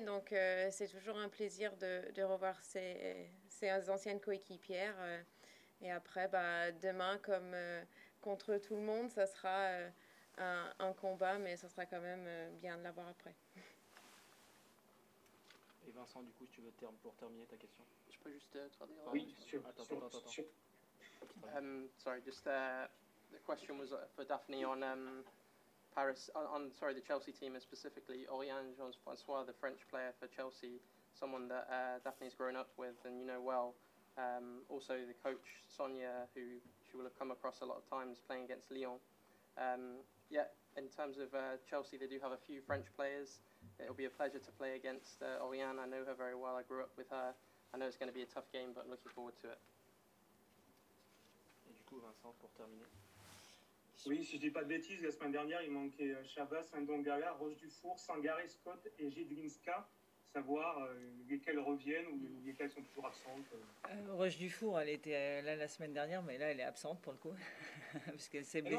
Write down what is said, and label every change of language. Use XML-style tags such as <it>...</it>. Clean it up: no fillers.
<fr>Donc, c'est toujours un plaisir de revoir ses anciennes coéquipières. Et après, demain, comme contre tout le monde, ça sera un combat, mais ça sera quand même bien de l'avoir après. Et Vincent, du coup, si tu veux pour terminer ta question. Je peux juste traduire? Oui, sûr. Attends.</fr> <en>Sorry, just the question was for Daphne on Paris, the Chelsea team, and specifically Oriane Jean-François, the French player for Chelsea, someone that Daphne's grown up with and you know well. Also the coach, Sonia, who she will have come across a lot of times playing against Lyon. In terms of Chelsea, they do have a few French players. It'll be a pleasure to play against Oriane. I know her very well. I grew up with her. I know it's going to be a tough game, but I'm looking forward to it.</en> <fr>Et du coup, Vincent, pour terminer. Oui, si je dis pas de bêtises, la semaine dernière, il manquait Chavas, Ndongala, Roche Dufour, Sangaré, Scott et Jedlinska. Savoir lesquelles reviennent ou lesquelles sont toujours absentes. Roche Dufour, elle était là la semaine dernière, mais là elle est absente pour le coup, parce qu'elle s'est blessée.</fr>